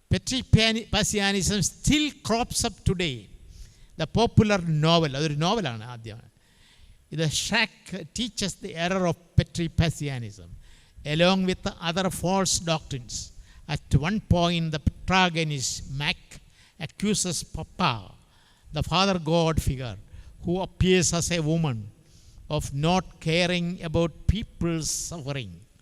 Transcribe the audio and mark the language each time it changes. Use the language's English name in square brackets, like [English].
[English] Petripasianism still crops up today. The popular novel, [Malayalam] അതൊരു നോവലാണ് ആദ്യം. [English] The Shack teaches the error of Petripasianism along with the other false doctrines. At one point, the protagonist, Mac, accuses Papa, the Father God figure, who appears as a woman, of not caring about people's suffering.